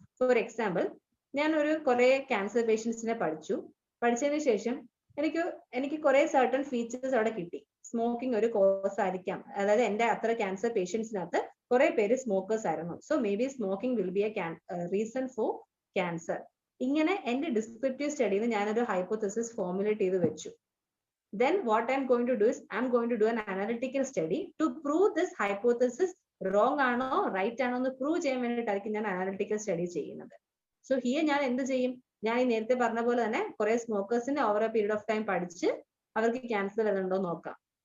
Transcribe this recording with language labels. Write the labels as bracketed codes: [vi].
[ml] For example, ഞാൻ കുറെ cancer പേഷ്യൻസിനെ പഠിച്ചതിന് ശേഷം എനിക്ക് കുറെ സർട്ടൺ ഫീച്ചേഴ്സ് അവിടെ കിട്ടി. സ്മോക്കിംഗ് ഒരു കോസ് ആയിരിക്കാം, അതായത് എന്റെ അത്ര ക്യാൻസർ പേഷ്യൻസിനകത്ത് കുറെ പേര് സ്മോക്കേഴ്സ് ആയിരുന്നു. [en] So may be smoking will be a reason for cancer. [ml] ഇങ്ങനെ എന്റെ ഡിസ്ക്രിപ്റ്റീവ് സ്റ്റഡിയിൽ ഞാനൊരു ഹൈപ്പോത്തസിസ് ഫോർമുലേറ്റ് ചെയ്ത് വെച്ചു. [en] Then what I'm going to do is I'm going to do an analytical study to prove this hypothesis wrong [ml] ആണോ right ആണോ എന്ന് prove ചെയ്യാൻ വേണ്ടിയിട്ടായിരിക്കും ഞാൻ അനാലിറ്റിക്കൽ സ്റ്റഡി ചെയ്യുന്നത്. സോ ഹിയർ ഞാൻ എന്ത് ചെയ്യും, ഞാൻ ഈ നേരത്തെ പറഞ്ഞ പോലെ തന്നെ കുറെ സ്മോക്കേഴ്സിനെ over A period of time പഠിച്ച് അവർക്ക് ക്യാൻസർ വരുന്നുണ്ടോ നോക്കാം.